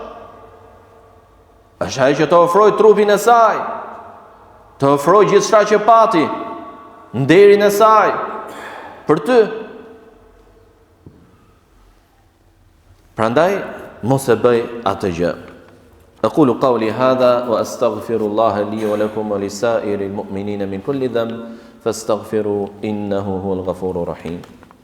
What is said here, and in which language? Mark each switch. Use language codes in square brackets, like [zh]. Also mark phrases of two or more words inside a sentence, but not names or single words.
[sq] Është ai që të ofroj trupin e saj, të ofroj gjithçka që pati, nderin e saj për ty. Prandaj mos e bëj atë gjë. [ar] أقول قولي هذا وأستغفر الله لي ولكم ولسائر المؤمنين من كل ذنب فاستغفروا إنه هو الغفور الرحيم